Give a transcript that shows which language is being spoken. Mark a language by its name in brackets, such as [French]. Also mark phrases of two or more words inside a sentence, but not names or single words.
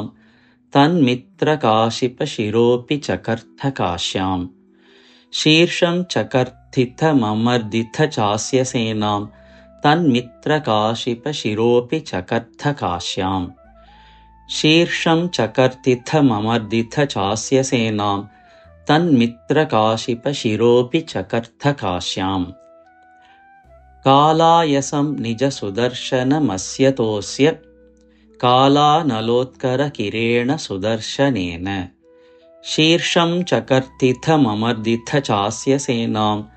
[Sanskrit] തന്മിത്ര കാശിപ ശിരോപി ചകർഥ കാശ്യാം. ശീർഷം ചകർത്തിഥ മമർദിഥ ചാസ്യ സേനാം. തന്മിത്ര കാശിപ ശിരോപി ചകർഥ കാശ്യാം. ശീർഷം ചകർത്തിഥ മമർദിഥ ചാസ്യ സേനാം. तन्मित्रकाशिपशिरोऽपि चकर्थ कालायसं निजसुदर्शनमस्यतोऽस्य कालानलोत्करकिरेण सुदर्शनेन शीर्षं चकर्तिथममर्दिथ चास्य सेनां